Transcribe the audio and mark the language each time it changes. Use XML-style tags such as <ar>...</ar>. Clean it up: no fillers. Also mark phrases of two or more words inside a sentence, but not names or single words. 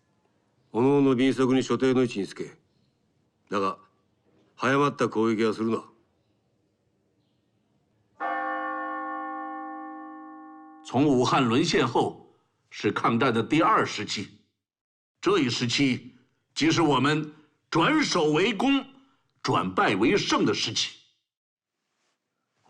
<ja>おのおの便速に所定の位置につけ。だが早まった攻撃はするな。</ja> <zh>从武汉沦陷后，是抗战的第2时期，这一时期即是我们转守为攻、转败为胜的时期。</zh>